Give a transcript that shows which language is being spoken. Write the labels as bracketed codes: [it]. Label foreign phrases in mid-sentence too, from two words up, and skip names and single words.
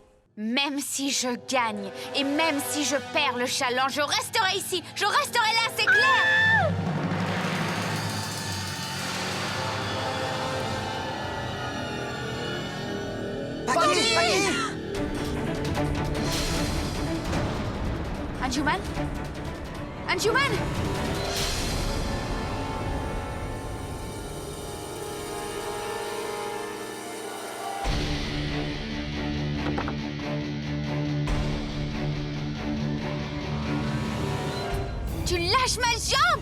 [fr] Même si je gagne et même si je perds le challenge, je resterai ici. Je resterai là, c'est clair. Paki, Paki! Anjuman? Anjuman? Tu lâches ma jambe!